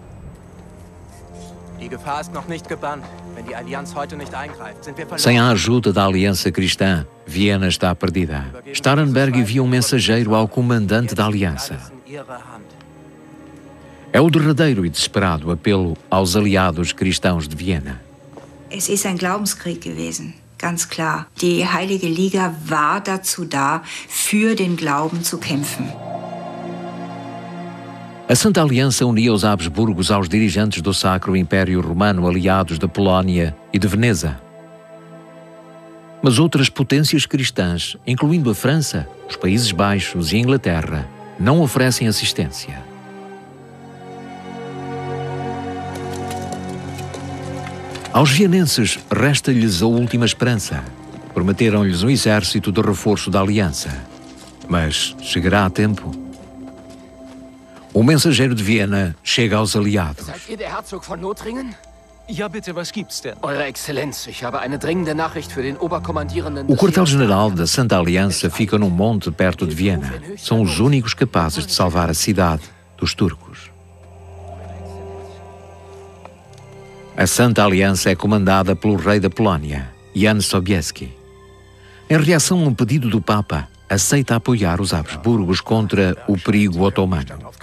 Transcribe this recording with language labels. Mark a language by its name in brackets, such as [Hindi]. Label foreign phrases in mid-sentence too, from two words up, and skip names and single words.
[Portuguese] Sem a ajuda da Aliança Cristã, Viena está perdida. Starhemberg envia um mensageiro ao comandante da Aliança. É o derradeiro e desesperado apelo aos aliados cristãos de Viena. [German] Es ist ein Glaubenskrieg gewesen. Ganz klar. Die Heilige Liga war dazu da, für den Glauben zu kämpfen. [Portuguese] A Santa Aliança unia os Habsburgos aos dirigentes do Sacro Império Romano aliados da Polónia e de Veneza. Mas outras potências cristãs, incluindo a França, os Países Baixos e a Inglaterra, não oferecem assistência. Aos vienenses resta-lhes a última esperança. Prometeram-lhes um exército de reforço da Aliança. Mas chegará a tempo. O mensageiro de Viena chega aos aliados. [German] Seid ihr der Herzog von Lothringen? Ja, bitte, was gibt's denn? Eure Exzellenz, ich habe eine dringende Nachricht für den Oberkommandierenden. [Portuguese] O quartel-general da Santa Aliança fica num monte perto de Viena. São os únicos capazes de salvar a cidade dos turcos. A Santa Aliança é comandada pelo rei da Polónia, Jan Sobieski. Em reação a um pedido do Papa, aceita apoiar os Habsburgos contra o perigo otomano.